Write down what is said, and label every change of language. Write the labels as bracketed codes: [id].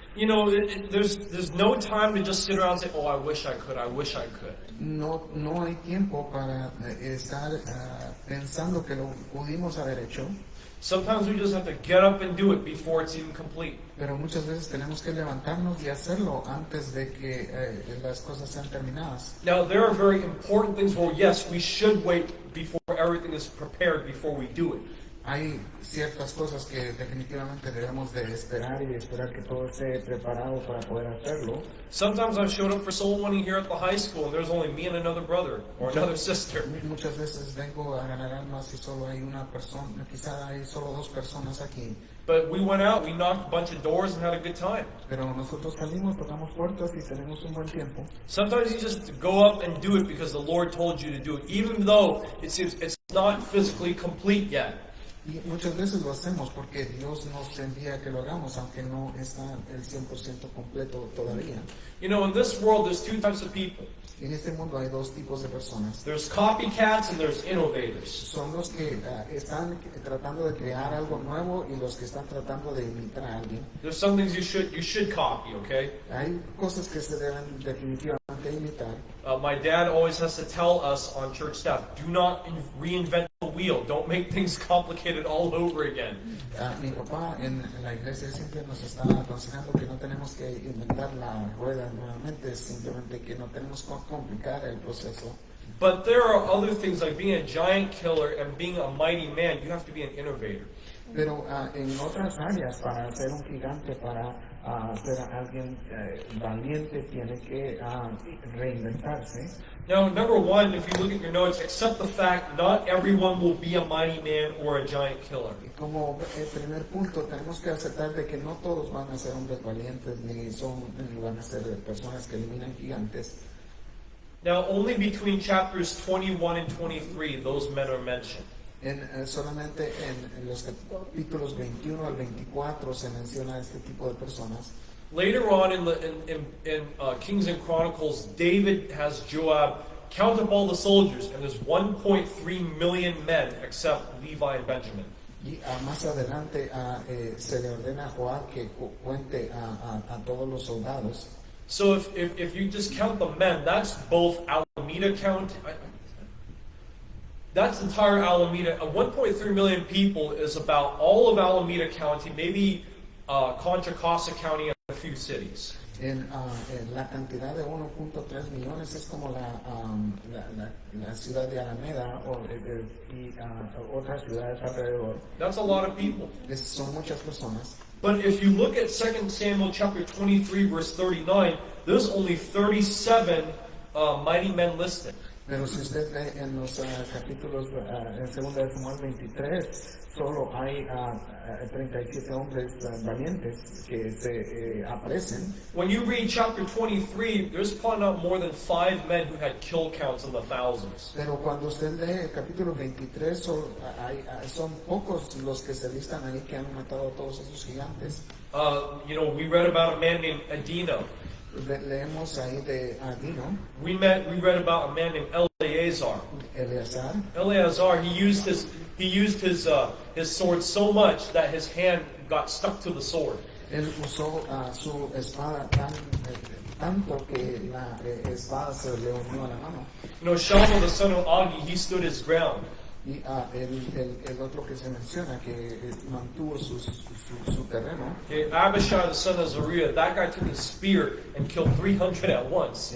[en] There's no time to just sit around and say, "Oh, I wish I could, I wish I could." [es] No hay tiempo para estar pensando que lo pudimos haber hecho. [en] Sometimes we just have to get up and do it before it's even complete. [es] Pero muchas veces tenemos que levantarnos y hacerlo antes de que las cosas sean terminadas. [en] Now, there are very important things where, yes, we should wait before everything is prepared before we do it. [es] Hay ciertas cosas que definitivamente debemos de esperar y esperar que todo esté preparado para poder hacerlo. [en] Sometimes I've showed up for soul winning here at the high school and there's only me and another brother or another sister. [es] Muchas veces vengo a ganar almas y solo hay una persona, quizá hay solo 2 personas aquí. [en] But we went out, we knocked a bunch of doors and had a good time. [es] Pero nosotros salimos, tocamos puertas y tenemos un buen tiempo. [en] Sometimes you just go up and do it because the Lord told you to do it, even though it seems it's not physically complete yet. [es] Y muchas veces lo hacemos porque Dios nos envía que lo hagamos, aunque no está el 100% completo todavía. [en] In this world, there's 2 types of people. [es] En este mundo hay 2 tipos de personas. [en] There's copycats and there's innovators. [es] Son los que están tratando de crear algo nuevo y los que están tratando de imitar a alguien. [en] There's some things you should copy, okay? [es] Hay cosas que se deben definitivamente imitar. [en] My dad always has to tell us on church staff, do not reinvent the wheel. Don't make things complicated all over again. [es] Mi papá en la iglesia siempre nos está aconsejando que no tenemos que inventar la rueda nuevamente, simplemente que no tenemos que complicar el proceso. [en] But there are other things like being a giant killer and being a mighty man. You have to be an innovator. [es] Pero en otras áreas, para ser un gigante, para ser alguien valiente, tiene que reinventarse. [en] Now, number 1, if you look at your notes, accept the fact not everyone will be a mighty man or a giant killer. [es] Y como primer punto, tenemos que aceptar de que no todos van a ser hombres valientes, ni van a ser personas que eliminan gigantes. [en] Now, only between chapters 21 and 23, those men are mentioned. [es] Solamente en los capítulos 21 al 24 se menciona este tipo de personas. [en] Later on in Kings and Chronicles, David has Joab count up all the soldiers, and there's 1.3 million men except Levi and Benjamin. [es] Y más adelante se le ordena a Joab que cuente a todos los soldados. [en] So if you just count the men, that's both Alameda County. That's entire Alameda. 1.3 million people is about all of Alameda County, maybe Contra Costa County and a few cities. [es] En la cantidad de 1.3 millones es como la ciudad de Alameda y otras ciudades alrededor. [en] That's a lot of people. [es] Son muchas personas. [en] But if you look at 2 Samuel chapter 23 verse 39, there's only 37 mighty men listed. [es] Pero si usted ve en los capítulos, en 2 de Samuel 23, solo hay 37 hombres valientes que se aparecen. [en] When you read chapter 23, there's probably not more than 5 men who had kill counts in the thousands. [es] Pero cuando usted lee el capítulo 23, son pocos los que se listan ahí que han matado a todos esos gigantes. [en] We read about a man named Adino. [es] Leemos ahí de Adino. [en] We read about a man named Eleazar. Eleazar, he used his sword so much that his hand got stuck to the sword. [es] Él usó su espada tanto que la espada se le unió a la mano. [en] Shammah the son of Agi, he stood his ground. [es] Y el otro que se menciona que mantuvo su terreno. [en] Abishai the son of Zeruiah, that guy took his spear and killed 300 at once.